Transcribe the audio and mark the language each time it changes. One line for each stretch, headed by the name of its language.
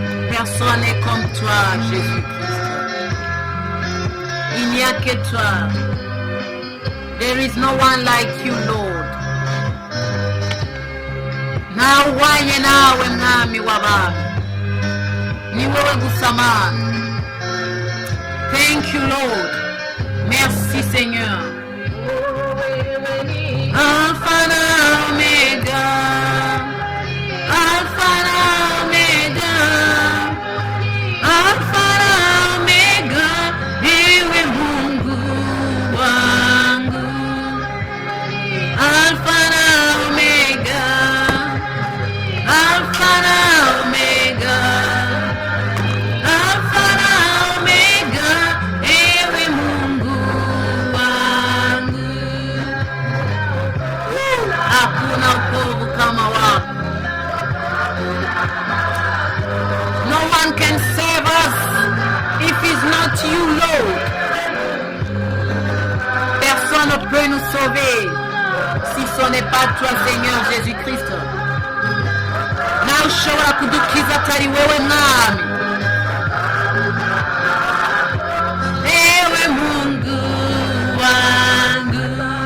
French: Personne n'est comme toi, Jésus-Christ. Il n'y a que toi.
English: There is no one like you, Lord.
Rundi: Nawanye nawe mwami w'abami. Ni wewe gusa Mana.
English: Thank you, Lord.
French: Merci, Seigneur.
Swahili: Alpha na Omega. Alpha na Omega. Alpha na Omega. Ewe Mungu wangu. Alpha na Omega. Alpha na Omega. Alpha na Omega. Ewe Mungu wangu. Hakuna wokovu kama wako.
English: No one can save us if it's not you, Lord.
French: Personne ne peut nous sauver si ce n'est pas toi, Seigneur Jésus-Christ.
Rundi: Nawe ushobora kudukiza atari wewe mwami.
Swahili: Ewe Mungu wangu.